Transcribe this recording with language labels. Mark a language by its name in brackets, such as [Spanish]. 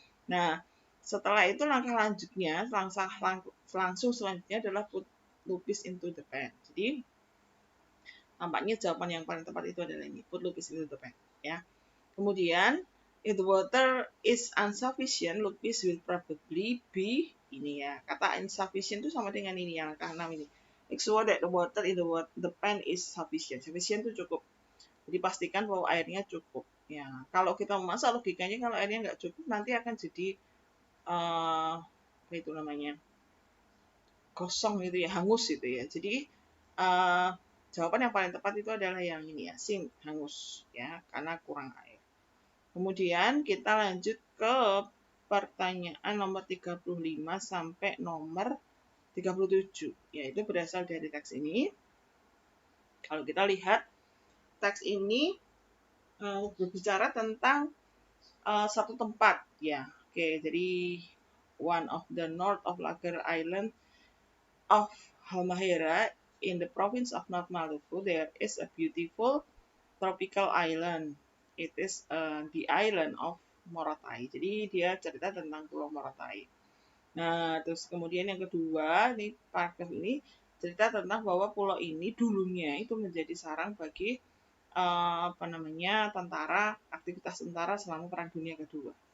[Indonesian] Nah, setelah itu langkah lanjutnya, langsung selanjutnya adalah [English] put lupis into the pan. [Indonesian] Jadi, tampaknya jawaban yang paling tepat itu adalah ini, [English] put lupis into the pan. [Indonesian] Ya. [English] Kemudian, if the water is insufficient, lupis will probably be [Indonesian] ini ya. Kata insufficient itu sama dengan ini yang langkah 6 ini. [English] Make sure that the water in the pan is sufficient. [Indonesian] Sufficient itu cukup. Jadi pastikan bahwa airnya cukup. Ya, kalau kita memasak logikanya kalau airnya nggak cukup nanti akan jadi apa itu namanya gosong gitu ya, hangus gitu ya. Jadi jawaban yang paling tepat itu adalah yang ini ya, hangus ya, karena kurang air. Kemudian kita lanjut ke pertanyaan nomor 35 sampai nomor 37, yaitu berasal dari teks ini. Kalau kita lihat teks ini berbicara tentang satu tempat ya. Oke, jadi [English] one of the north of Lagar Island of Halmahera in the province of North Maluku, there is a beautiful tropical island. It is the island of Morotai. [Indonesian] Jadi dia cerita tentang Pulau Morotai. Nah, terus kemudian yang kedua, ini paragraf ini cerita tentang bahwa pulau ini dulunya itu menjadi sarang bagi aktivitas tentara selama Perang Dunia Kedua.